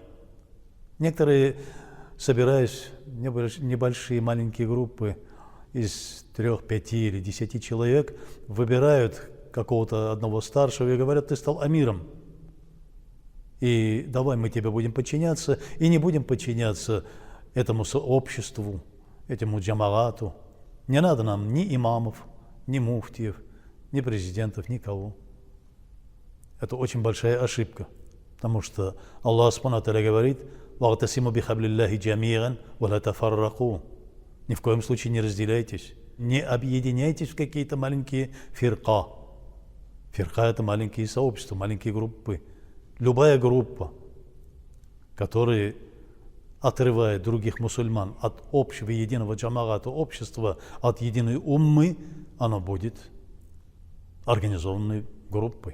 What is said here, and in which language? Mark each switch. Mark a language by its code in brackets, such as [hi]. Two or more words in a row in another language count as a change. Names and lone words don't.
[ru] Некоторые, собираясь в небольшие маленькие группы из 3, 5 или 10 человек, выбирают какого-то одного старшего и говорят: ты стал амиром, и давай мы тебе будем подчиняться, и не будем подчиняться этому сообществу, этому джамагату. Не надо нам ни имамов, ни муфтиев, ни президентов, никого. Это очень большая ошибка, потому что Аллах [ar] سبحانه وتعالى [ru] говорит: [ar] «واعتصموا بحبل الله جميعا ولا تفرقوا». [ru] Ни в коем случае не разделяйтесь, не объединяйтесь в какие-то маленькие фирка. Фирка – это маленькие сообщества, маленькие группы. Любая группа, которая отрывает других мусульман от общего единого джамагата, общества, от единой уммы, она будет организованной группой.